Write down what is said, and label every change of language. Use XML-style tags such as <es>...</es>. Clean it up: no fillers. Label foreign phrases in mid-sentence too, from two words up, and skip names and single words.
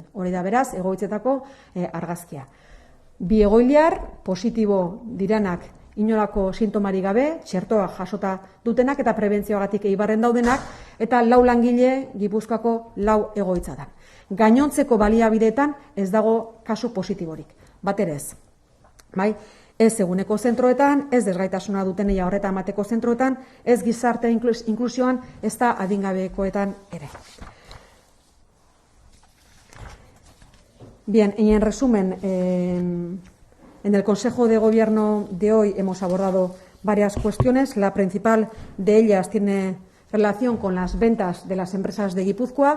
<eu>Hori da beraz, egoitzetako argazkia. 2 egoiliar positibo diranak inolako sintomari gabe, txertoa jasota dutenak eta prebentzioagatik Eibarren daudenak, eta 4 langile Gipuzkoako 4 egoitzatan. Gainontzeko baliabideetan ez dago kasu positiborik, bat ere ez. Ez eguneko zentroetan, ez desgaitasuna dutenei horreta emateko zentroetan, ez gizarte inklusioan, ez da adingabekoetan ere.</eu> <es>Bien, en resumen, en el Consejo de Gobierno de hoy hemos abordado varias cuestiones. La principal de ellas tiene relación con las ventas de las empresas de Guipúzcoa.</es>